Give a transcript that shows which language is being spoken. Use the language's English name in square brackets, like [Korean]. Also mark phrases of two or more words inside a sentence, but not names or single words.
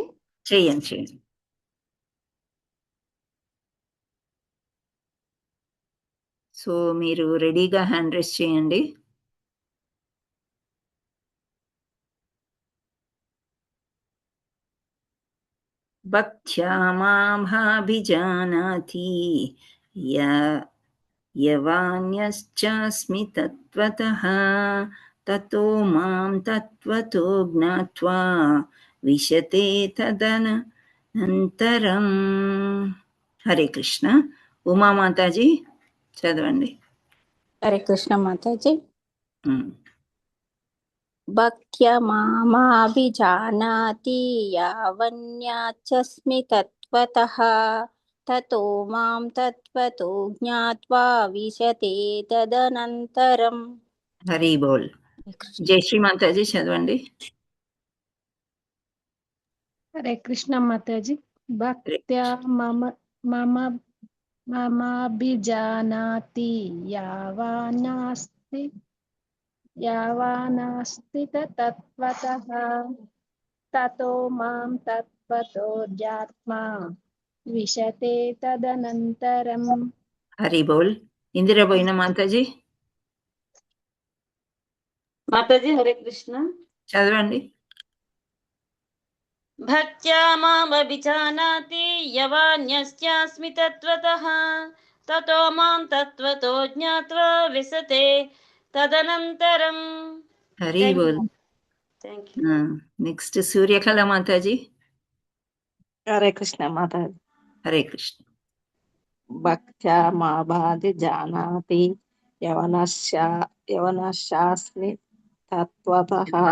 [Telugu] చేయండి. సో మీరు రెడీగా [English] hand raise [Telugu] చేయండి. [Sanskrit] భక్త్యా మాభిజానాతి యవాన్యశ్చాస్మి తత్వతః తతో మాం తత్వతో జ్ఞాత్వా విశతే తదనంతరం. [Telugu] హరే కృష్ణ. ఉమా మాతాజీ చదవండి. [Sanskrit] హరే కృష్ణ మాతాజీ. భక్త్యా మాభిజానాతి యావన్యాచస్మి తత్వతః తతో మాం తత్వతో జ్ఞాత్వా విశతే తదనంతరం. [Telugu] హరి బోల్. జయశ్రీ మాతాజీ చదవండి. హరే కృష్ణ మాతాజీ. [Sanskrit] భక్త్యా మమాభిజానాతి యావానాస్తి తత్వతః తతో మాం తత్వతో జ్ఞాత్వా విశతే తదనంతరం. [Telugu] హరి బోల్. ఇందిరా పోయిన మాతాజీ మాతాజీ హరే కృష్ణ. చదవండి. [Sanskrit] భక్త్యా మామభిజానాతి యవాన్యస్యాస్మి తత్వతః తతో మాం తత్వతో జ్ఞాత్వా విశతే తదనంతరం. [Telugu] హరి బోల్. నెక్స్ట్ సూర్యకళ మాతాజీ. హరే కృష్ణ మాతాజీ. హరే కృష్ణ. [Sanskrit] భక్త్యా మాభిజానాతి యవనస్యాస్మి తత్వతః